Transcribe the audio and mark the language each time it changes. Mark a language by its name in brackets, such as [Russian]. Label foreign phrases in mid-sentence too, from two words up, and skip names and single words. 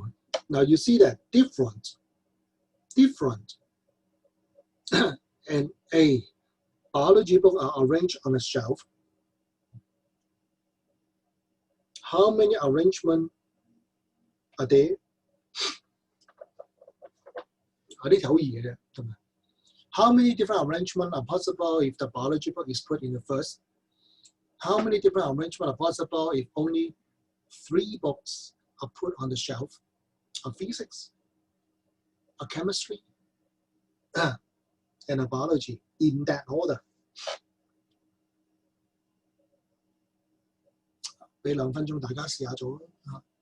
[English] Now you see that different, and A. Biology books are arranged on a shelf. How many arrangements are there? [Cantonese] 呢條好易嘅啫，係咪？ [English] How many different arrangements are possible if the biology book is put in the first? How many different arrangements are possible if only 3 books are put on the shelf? A physics, a chemistry, and a biology in that order. [Cantonese] 俾2分鐘大家試下做啊！